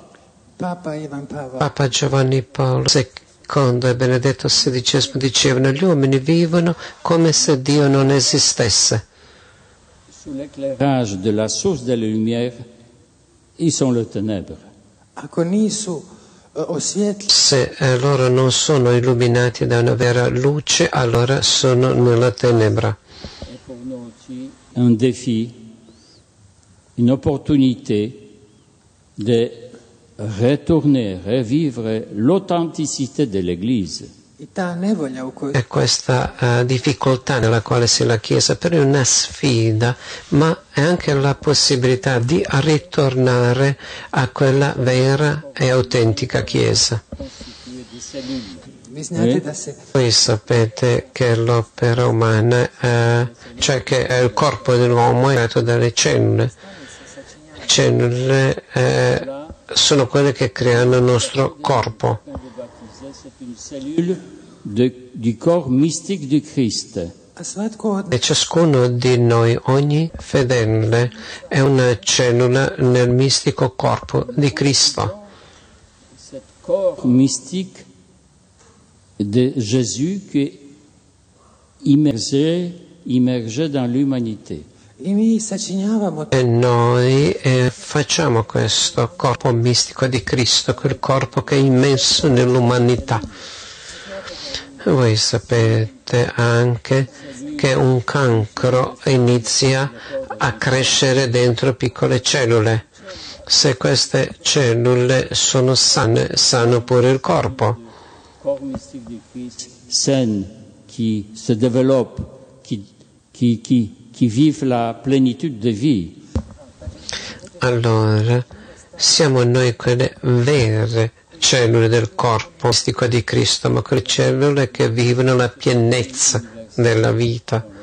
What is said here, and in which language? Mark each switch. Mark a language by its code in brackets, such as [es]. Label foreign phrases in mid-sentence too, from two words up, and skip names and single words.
[hr] Papa Ivan Pavao [it] Papa Giovanni Paolo II e Benedetto XVI dicevano: gli uomini vivono come se Dio non esistesse. [fr] Sous l'éclairage de la source de la lumière, ils sont le ténèbre. [hr] ako nisu osvijetli [it] Se loro non sono illuminati da una vera luce, allora sono nella tenebra. [fr] Et pour nous aussi, un défi, une opportunité de retourner, revivre l'authenticité de l'Église. [hr] i ta nevolja u kojoj [it] E questa difficoltà nella quale si è la Chiesa, però è una sfida, ma è anche la possibilità di ritornare a quella vera e autentica Chiesa. [fr] Constituée de cellules. [it] Voi sapete che l'opera umana, cioè che il corpo dell'uomo è creato dalle cellule. Cellule sono quelle che creano il nostro corpo. [fr] Du corps mystique du Christ. [it] E ciascuno di noi, ogni fedele, è una cellula nel mistico corpo di Cristo. [fr] Ce corps mystique de Jésus qui immergeait dans l'humanité. [it] E noi facciamo questo corpo mistico di Cristo, quel corpo che è immerso nell'umanità. Voi sapete anche che un cancro inizia a crescere dentro piccole cellule. Se queste cellule sono sane, sano pure il corpo. [fr] Le corps mystique du Christ sain, qui se développe, qui vive la plénitude de vie. [it] Allora, siamo noi quelle vere cellule del corpo mistico di Cristo, ma quelle cellule che vivono la pienezza della vita.